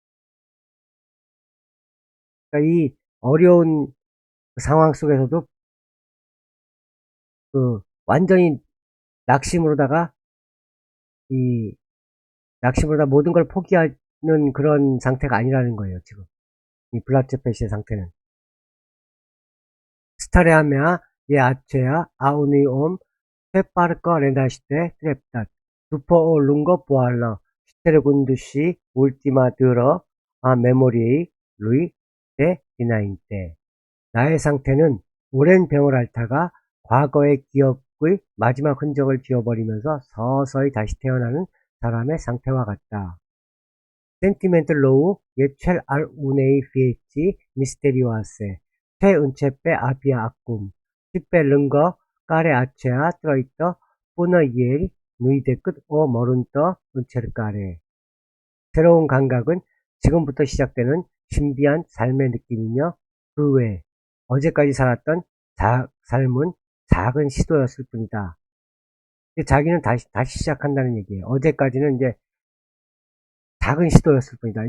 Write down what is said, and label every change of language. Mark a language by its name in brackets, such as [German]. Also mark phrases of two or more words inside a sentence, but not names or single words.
[Korean] 그러니까 이 어려운 상황 속에서도 완전히 낙심으로다가 이 낙심으로다 모든 걸 포기하는 그런 상태가 아니라는 거예요, 지금. 이 블라츠페시의 상태는. [Romanian] Starea mea e aceea a unui om ce parcă renaște treptat, după o lungă boală, ștergându-și ultima dâră a memoriei lui de dinainte. [Korean] 나의 상태는 오랜 병을 앓다가 과거의 기억의 마지막 흔적을 지워버리면서 서서히 다시 태어나는 사람의 상태와 같다. [Romanian] Sentimentul e cel al unei vieți misterioase, ce începe abia acum și pe lângă care aceea trăită până ieri nu-i decât o măruntă încercare. [Korean] 새로운 감각은 지금부터 시작되는 신비한 삶의 느낌이며 그 외에 어제까지 살았던 삶은 작은 시도였을 뿐이다. 자기는 다시 시작한다는 얘기예요. 어제까지는 이제 작은 시도였을 뿐이다.